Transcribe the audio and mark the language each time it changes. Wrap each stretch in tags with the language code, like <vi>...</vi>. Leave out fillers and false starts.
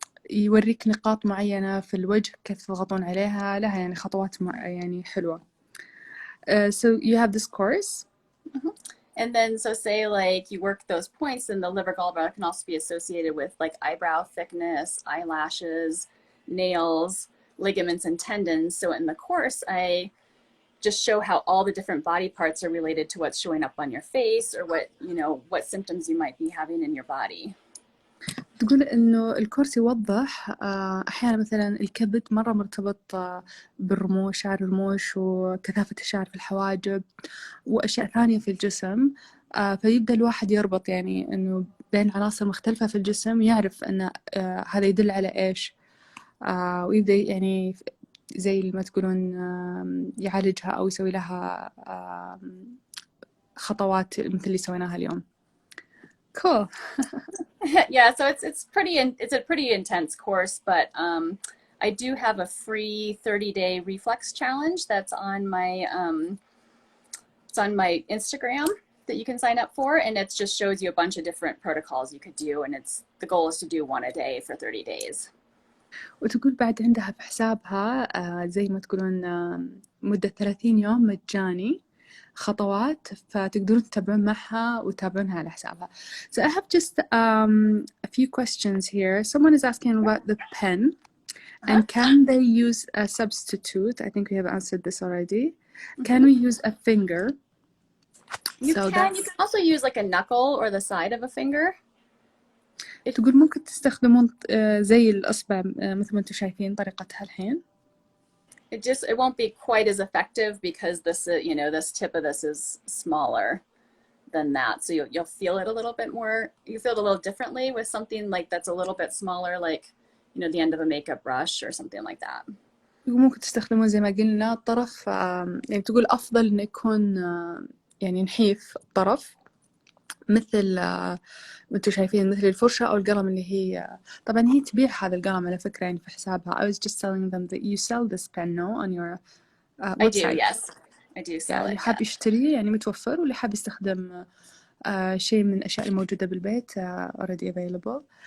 <ar>يوريك نقاط معينة في الوجه كيف تضغطون عليها، لها يعني خطوات يعني حلوة.</ar> <en>So you have this course. Mm-hmm. And then, so say like you work those points, and the liver gallbladder can also be associated with like eyebrow thickness, eyelashes, nails, ligaments, and tendons. So in the course, I just show how all the different body parts are related to what's showing up on your face or what symptoms you might be having in your body.</en> <ar>تقول إنه الكورس يوضح أحيانا مثلا الكبد مرة مرتبط بالرموش، شعر الرموش وكثافة الشعر في الحواجب وأشياء ثانية في الجسم، فيبدأ الواحد يربط يعني إنه بين عناصر مختلفة في الجسم، يعرف أن هذا يدل على إيش، ويبدأ يعني زي ما تقولون يعالجها أو يسوي لها خطوات مثل اللي سويناها اليوم.</ar> <en>Cool. Yeah, so it's a pretty intense course, but I do have a free 30-day reflex challenge that's on my Instagram that you can sign up for, and it just shows you a bunch of different protocols you could do, and the goal is to do one a day for 30 days.</en> <ar>وتقول بعد عندها في حسابها زي ما تقولون مدة 30 يوم مجاني خطوات، فتقدرون تتابعون معها وتتابعونها على حسابها.</ar> <en>So I have just a few questions here. Someone is asking about the pen and can they use a substitute? I think we have answered this already. Can we use a finger? You can also use like a knuckle or the side of a finger.</en> <ar>تقول ممكن تستخدمون زي الإصبع مثل ما انتم شايفين طريقتها الحين.</ar> <en>It won't be quite as effective because this, you know, this tip of this is smaller than that. So you'll feel it a little bit more, you feel it a little differently with something like that's a little bit smaller, like, you know, the end of a makeup brush or something like that.</en> <ar>ممكن تستخدمون زي ما قلنا الطرف يعني تقول أفضل إنه يكون يعني نحيف الطرف مثل ما انتم شايفين مثل الفرشة أو القلم اللي هي طبعا هي تبيع هذا القلم على فكرة يعني في حسابها.</ar> <en>I was just telling them that you sell this pen no on your website. I do, yes. I do sell</en> <ar>يعني اللي حاب يشتريه يعني متوفر واللي حاب يستخدم شيء من الأشياء الموجودة بالبيت already available.</ar>